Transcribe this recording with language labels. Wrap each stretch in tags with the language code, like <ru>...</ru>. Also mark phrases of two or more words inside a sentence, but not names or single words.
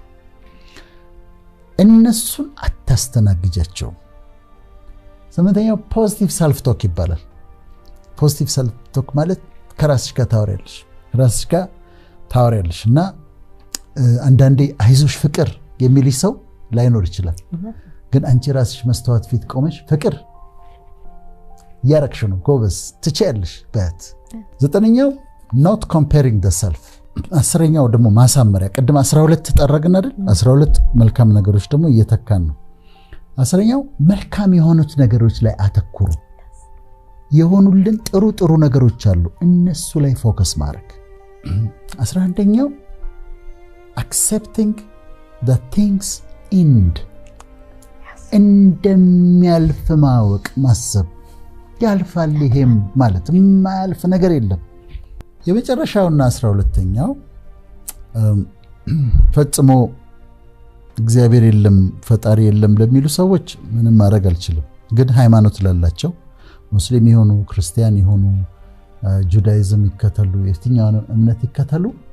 <am>እነሱን አታስተናግጃቸው ስምንተኛው</am> <en>positive self talk</en> <am>ይባላል</am> <en>positive self talk</en> <am>ማለት ከራስሽ ጋር ታወሪያለሽ እና አንዳንዴ አይዞሽ ፍቅር የሚልሽ ሰው ላይኖር ይችላል ግን አንቺ ራስሽ መስተዋት ፊት ቆመሽ ፍቅር ያረክሽ ነው ጎበዝ ትችያለሽ በት ዘጠነኛው</am> <en>not comparing the self</en> <am>አስረኛው ደግሞ ማሳመሪያ ቀደም 12 ተጠረግን አይደል 12 መልካም ነገሮች ደግሞ እየተካን ነው አስረኛው መልካም የሆኑት ነገሮች ላይ አተኩሩ የሆኑልን ጥሩ ነገሮች አሉ እነሱ ላይ ፎከስ ማድረግ 11ኛው</am> <en>accepting the things end</en> <am>እንደሚያልፍ ማወቅ ማሰብ ያልፋል ይሄም ማለት የማያልፍ ነገር የለም የመጨረሻውና 12ኛው ፈጽሞ እግዚአብሔር የለም ፈጣሪ የለም ለሚሉ ሰዎች ምንም ማድረግ አልችልም ግን ሃይማኖት ላላቸው ሙስሊም ይሆኑ ክርስቲያን ይሆኑ ጁዳይዝም ይከተሉ የትኛውን እምነት ይከተሉ</am>